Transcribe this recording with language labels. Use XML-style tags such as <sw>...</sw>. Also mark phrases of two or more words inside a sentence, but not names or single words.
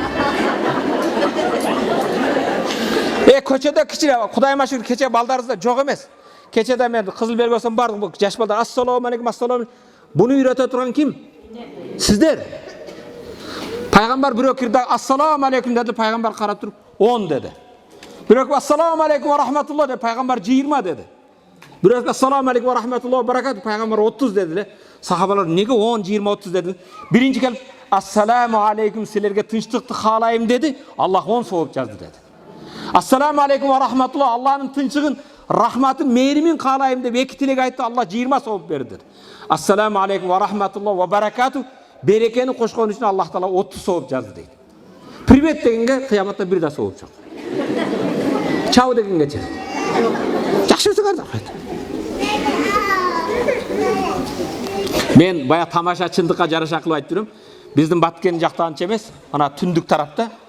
<ky>Көчөдө кичине Кудай машыгыр кече балдарыбызда жок эмес. Кечеде мен кызыл белги болсом бардык жаш балдар</ky> <ar>السلام عليكم، السلام.</ar> <ky>Буну үйрөтө турган ким? Сиздер. Пайгамбар бирөө кирди,</ky> <ar>السلام عليكم</ar> <ky>деди, пайгамбар карап туруп 10 деди. Бирөө</ky> <ar>السلام عليكم ورحمة الله</ar> <ky>деди, пайгамбар 20 деди. Бирөө</ky> <ar>السلام عليكم ورحمة الله وبركات,</ar> <ky>пайгамбар 30 деди эле. Сахабалар неге 10, 20, 30 деди? Биринчи келип</ky> <ar>السلام عليكم</ar> <ky>силерге тынчтыкты каалайм деди, Аллах 10 сооп жазды деди.</ky> <ar>السلام عليكم ورحمة الله,</ar> <ky>Аллахтын тынчыгын, рахматын, мээримин каалайм деп эки тилек айтты, Аллах 20 сооп берди деди.</ky> <ar>السلام عليكم ورحمة الله وبركاته,</ar> <ky>берекени кошкон үчүн Аллах таала 30 сооп жазды дейт. Привет дегенге кыяматта бир да сооп жок. Чао дегенгечи. Жакшысыңар да. Мен бая тамаша чындыкка жараша кылып айтып жүрөм. Биздин Баткен жакта анча эмес, ана түндүк тарапта.</ky>